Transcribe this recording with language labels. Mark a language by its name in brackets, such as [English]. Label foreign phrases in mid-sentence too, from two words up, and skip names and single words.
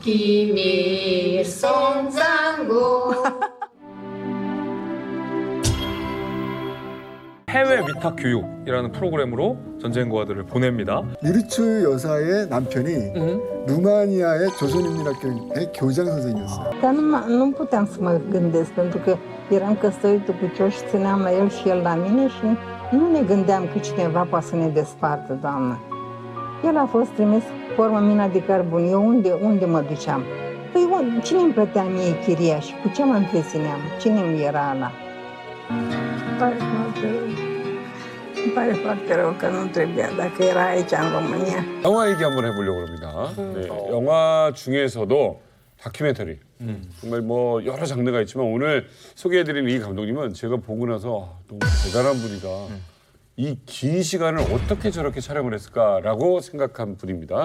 [Korean] 김일성 장군. 해외 위탁 교육이라는 프로그램으로 전쟁 고아들을 보냅니다. 미르츠 여사의 남편이 루마니아의 조선인민학교의 교장 선생님이었어요. [Romanian] Dar nu puteam să mă gândesc, pentru că eram căsătorită cu Cioș, țineam la el și el la mine și nu ne gândeam că cineva poate să ne despartă, doamnă. El a fost trimis pe urmă mina de cărbuni. Eu unde mă duceam? Păi cine îmi plătea mie chiria și cu ce mă întrețineam? Cine îmi era ăla? Îmi pare foarte rău că nu trebuia, dacă era aici în România. [Korean] 영화 얘기 한번 해보려고 합니다. 네, 영화 중에서도 다큐멘터리 정말 뭐 여러 장르가 있지만 오늘 소개해드린 이 감독님은 제가 보고 나서 너무 대단한 분이다. 이 긴 시간을 어떻게 저렇게 촬영을 했을까라고 생각한 분입니다.